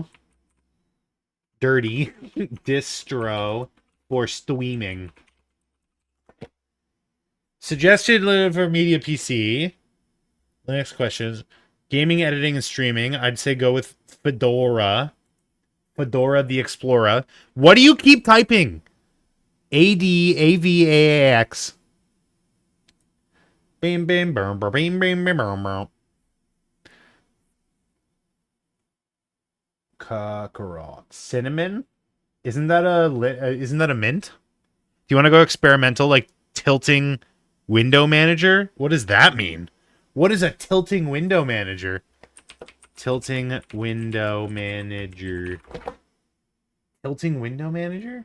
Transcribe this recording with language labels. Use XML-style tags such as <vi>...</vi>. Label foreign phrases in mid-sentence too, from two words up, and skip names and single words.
<en>Dirty distro for streaming. Suggested for media PC. Linux questions. Gaming, editing, and streaming. I'd say go with Fedora. Fedora the Explorer. What do you keep typing? ADAVAX. Bam bam bam bam bam bam bam bam. Kakarot. Cinnamon? Isn't that a mint? Do you want to go experimental, like tilting window manager? What does that mean? What is a tilting window manager? Tilting window manager. Tilting window manager?</en>